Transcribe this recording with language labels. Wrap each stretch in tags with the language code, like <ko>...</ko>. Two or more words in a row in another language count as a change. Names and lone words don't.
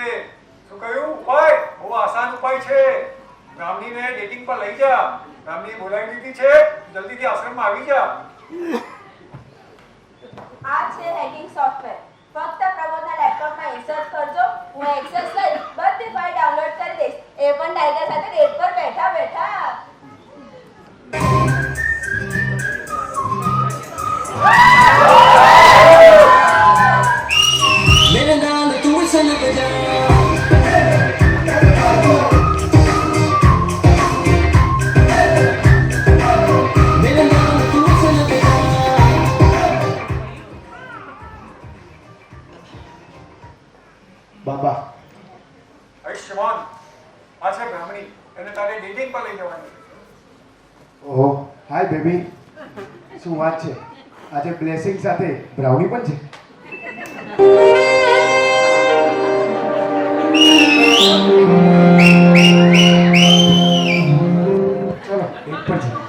<gu>શું કહ્યું ઉપાય? બહુ આસાન ઉપાય છે. બ્રાહ્મણીને ડેટિંગ પર લઈ જા. બ્રાહ્મણીએ બોલાવી લીધી છે, જલ્દીથી આશ્રમમાં આવી જા. આ છે</gu> <en>hacking software.</en> <gu>ફક્ત પ્રમોદના લેપટોપમાં ઇન્સર્ટ કરજો, હું એક્સેસ લઈ બધી</gu> <en>file download</en> <gu>કરી દઈશ. એ પણ ટાઈગર સાથે ડેટ પર બેઠા બેઠા.</gu> <pa>ਮੇਰੇ ਨਾਲ ਤੂ ਸਨ ਬਜਾ ਮੇਰੇ ਨਾਲ ਤੂ ਸਨ ਬਜਾ</pa> <gu>બાબા આયુષ્યમાન, આ છે બ્રાહ્મણી, એને તારે ડેટિંગ પર લઈ જવાની. ઓહો,</gu> <en>hi baby.</en> <gu>શું વાત છે? આજે બ્લેસિંગ સાથે બ્રાઉની પણ છે. ચલો એક પણ છે.</gu>